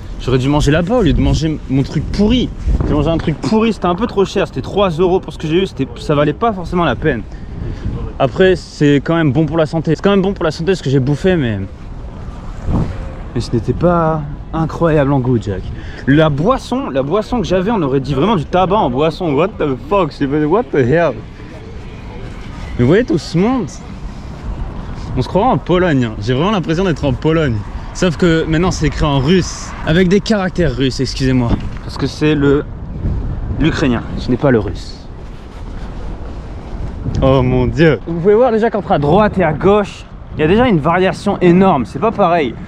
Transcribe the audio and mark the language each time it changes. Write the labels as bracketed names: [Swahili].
[French] J'aurais dû manger là-bas au lieu de manger mon truc pourri. J'ai mangé un truc pourri, c'était un peu trop cher, c'était 3 € pour ce que j'ai eu, ça valait pas forcément la peine. Après, c'est quand même bon pour la santé. C'est quand même bon pour la santé ce que j'ai bouffé, mais ce n'était pas incroyable en goût, Jack. La boisson que j'avais, on aurait dit vraiment du tabac en boisson. [English] What the fuck, what the hell. [French] Mais vous voyez tout ce monde, on se croirait en Pologne, hein. J'ai vraiment l'impression d'être en Pologne. Sauf que maintenant c'est écrit en russe, avec des caractères russes, excusez-moi. Parce que c'est l'ukrainien, ce n'est pas le russe. Oh mon dieu. Vous pouvez voir déjà qu'entre à droite et à gauche, il y a déjà une variation énorme, c'est pas pareil.